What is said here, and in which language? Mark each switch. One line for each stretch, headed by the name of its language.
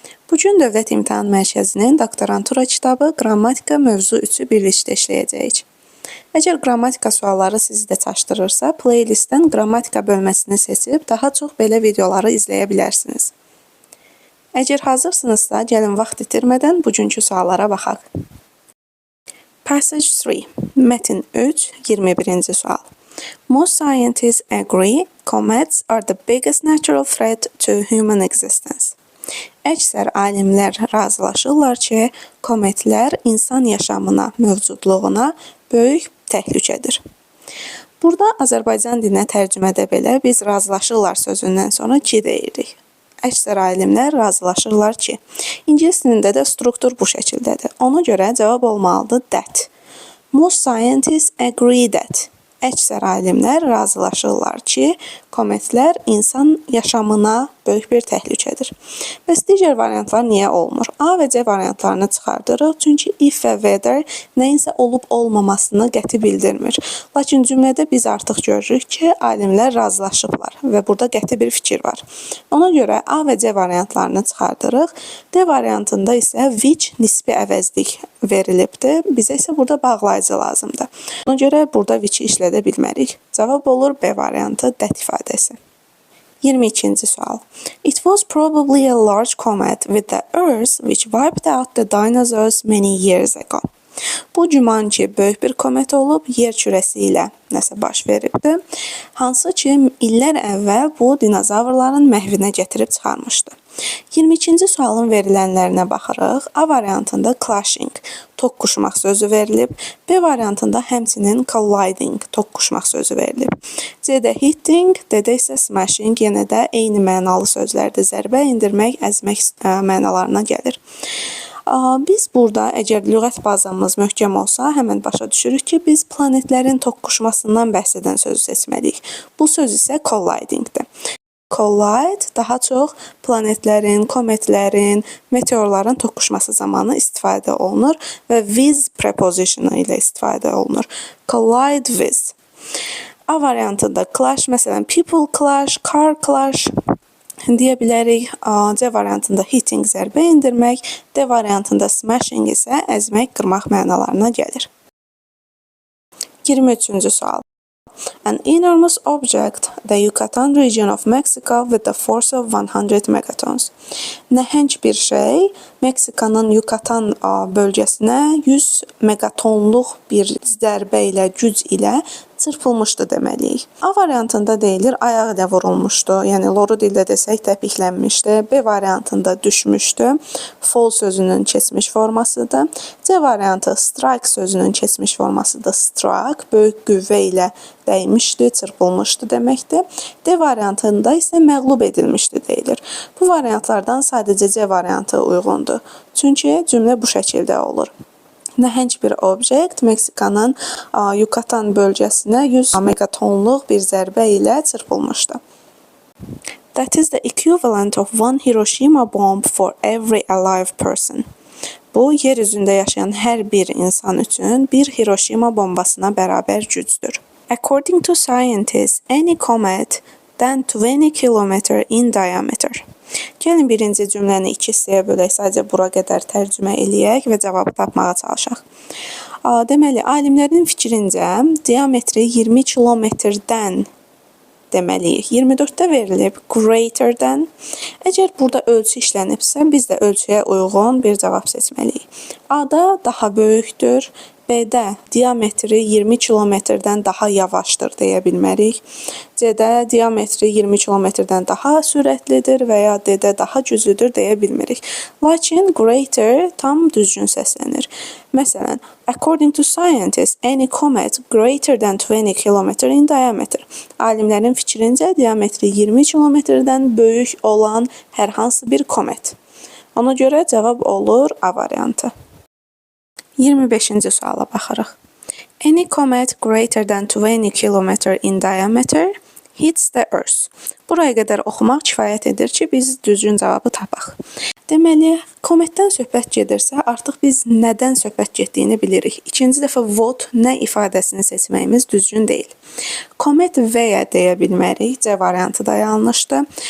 Azerbaijani: Bugün Dövlət İmtahan Mərkəzinin doktorantura kitabı qrammatika mövzu 3-ü birlikdə işləyəcəyik. Əgər qrammatika sualları sizi də çaşdırırsa, playlistdən qrammatika bölməsini seçib daha çox belə videoları izləyə bilərsiniz. Əgər hazırsınızsa, gəlin vaxt itirmədən bugünkü suallara baxaq. Passage 3, Mətn 3, 21-ci sual.
English: Most scientists agree comets are the biggest natural threat to human existence.
Azerbaijani: Əksər alimlər razılaşırlar ki, kometlər insan yaşamına, mövcudluğuna böyük təhlükədir. Burada Azərbaycan dilinə tərcümədə belə biz razılaşırlar sözündən sonra ki deyirik. Əksər alimlər razılaşırlar ki. İngilis dilində də struktur bu şəkildədir. Ona görə cavab olmalıdır that.
English: Most scientists agree that.
Azerbaijani: Əksər alimlər razılaşırlar ki, kometlər insan yaşamına böyük bir təhlükədir. Bəs digər variantlar niyə olmur? A və C variantlarını çıxardırıq, çünki if və whether nəyinsə olub-olmamasını qəti bildirmir. Lakin cümlədə biz artıq görürük ki, alimlər razılaşıblar və burada qəti bir fikir var. Ona görə A və C variantlarını çıxardırıq. D variantında isə which nisbi əvəzlik verilibdir. Bizə isə burada bağlayıcı lazımdır. Ona görə burada which-i işlədə bilmərik. Cavab olur B variantı, that ifadəsi. 22-ci sual.
English: It was probably a large comet with the Earth which wiped out the dinosaurs many years ago.
Azerbaijani: Bu güman ki, böyük bir komet olub, yer kürəsi ilə nəsə baş veribdir. Hansı ki, illər əvvəl bu dinozavrların məhvinə gətirib çıxarmışdı. 22-ci sualın verilənlərinə baxırıq. A variantında clashing, toqquşmaq sözü verilib. B variantında həmçinin colliding, toqquşmaq sözü verilib. C-də hitting, D-də isə smashing, yenə də eyni mənalı sözlərdir. Zərbə endirmək, əzmək mənalarına gəlir. Biz burada, əgər lüğət bazamız möhkəm olsa, həmən başa düşürük ki, biz planetlərin toqquşmasından bəhs edən sözü seçməliyik. Bu söz isə collidingdir. Collide daha çox planetlərin, kometlərin, meteorların toqquşması zamanı istifadə olunur və with prepositionu ilə istifadə olunur. Collide with. A variantında clash, məsələn,
English: people clash, car clash
Azerbaijani: deyə bilərik. C variantında hitting, zərbə endirmək, D variantında smashing isə əzmək, qırmaq mənalarına gəlir. 23-cü sual.
English: An enormous object, the Yucatan region of Mexico with the force of 100 megatons.
Azerbaijani: Nəhəng bir şey, Meksikanın Yucatan bölgəsinə 100 megatonluq bir zərbə ilə, güc ilə çırpılmışdı deməliyik. A variantında deyilir, ayağı ilə vurulmuşdu. Yəni, loru dildə desək, təpiklənmişdi. B variantında düşmüşdü. Fall sözünün keçmiş formasıdır. C variantı strike sözünün keçmiş formasıdır. Struck, böyük qüvvə ilə dəymişdi, çırpılmışdı deməkdir. D variantında isə məğlub edilmişdi deyilir. Bu variantlardan sadəcə C variantı uyğundur. Çünki cümlə bu şəkildə olur. Nəhəng bir obyekt Meksikanın Yucatan bölgəsinə 100 megatonluq bir zərbə ilə çırpılmışdı.
English: That is the equivalent of one Hiroshima bomb for every alive person.
Azerbaijani: Bu, yer üzündə yaşayan hər bir insan üçün bir Hiroshima bombasına bərabər gücdür.
English: According to scientists, any comet than 20 km in diameter.
Azerbaijani: Gəlin birinci cümləni iki hissəyə bölək, sadəcə bura qədər tərcümə eləyək və cavabı tapmağa çalışaq. Deməli, alimlərin fikrincə, diametri 20 kilometrdən deməliyik. 24-də verilib greater-dən. Əgər burada ölçü işlənibsə, biz də ölçüyə uyğun bir cavab seçməliyik. A-da daha böyükdür. B-də diametri 20 kilometrdən daha yavaşdır deyə bilmərik. C-də diametri 20 kilometrdən daha sürətlidir və ya D-də daha güclüdür deyə bilmirik. Lakin greater tam düzgün səslənir. Məsələn,
English: according to scientists, any comet greater than 20 km in diameter.
Azerbaijani: Alimlərin fikrincə diametri 20 kilometrdən böyük olan hər hansı bir komet. Ona görə cavab olur A variantı. 25-ci suala baxırıq.
English: Any comet greater than 20 km in diameter hits the Earth.
Azerbaijani: Buraya qədər oxumaq kifayət edir ki, biz düzgün cavabı tapaq. Deməli, kometdən söhbət gedirsə, artıq biz nədən söhbət getdiyini bilirik. İkinci dəfə what, nə ifadəsini seçməyimiz düzgün deyil. Comet və deyə bilmərik, C variantı da yanlışdır.